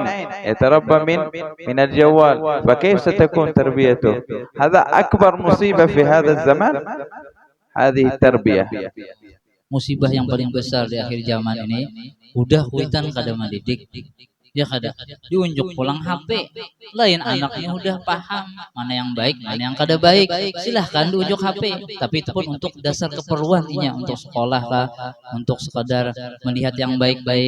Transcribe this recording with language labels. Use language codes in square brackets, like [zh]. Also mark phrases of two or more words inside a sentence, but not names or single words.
[ar] يتربى من الجوال. فكيف ستكون تربيته؟ هذا أكبر مصيبة في هذا الزمان، هذه التربية. [bjn] Musibah yang paling besar di akhir zaman ini udah kuitan kada mendidik. Ya kada diunjuk pulang HP, lain anaknya udah paham mana yang baik mana yang kada baik, silahkan diunjuk HP. Tapi itu pun untuk dasar keperluan inya, untuk sekolah lah, untuk sekadar melihat yang baik-baik.